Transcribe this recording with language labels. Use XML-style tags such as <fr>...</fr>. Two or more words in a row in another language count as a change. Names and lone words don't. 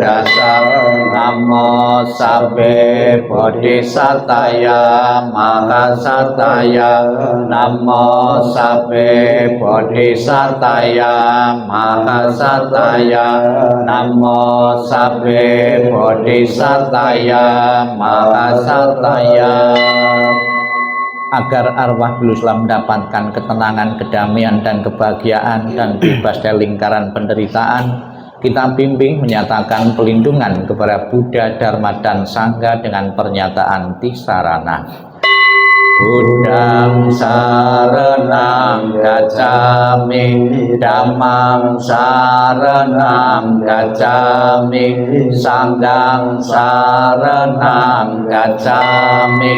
<pi>Namo Sabbe Bodhisataya Mahasataya, Namo Sabbe Bodhisataya Mahasataya, Namo Sabbe Bodhisataya Mahasataya.</pi> <id>Agar arwah beliau selalu mendapatkan ketenangan, kedamaian, dan kebahagiaan, dan bebas dari lingkaran penderitaan, kita bimbing menyatakan pelindungan kepada Buddha, Dharma, dan Sangha dengan pernyataan Tisarana.</id> <pi>Buddhang saranang gacchami, Dhammang saranang gacchami, Sanghang saranang gacchami.</pi>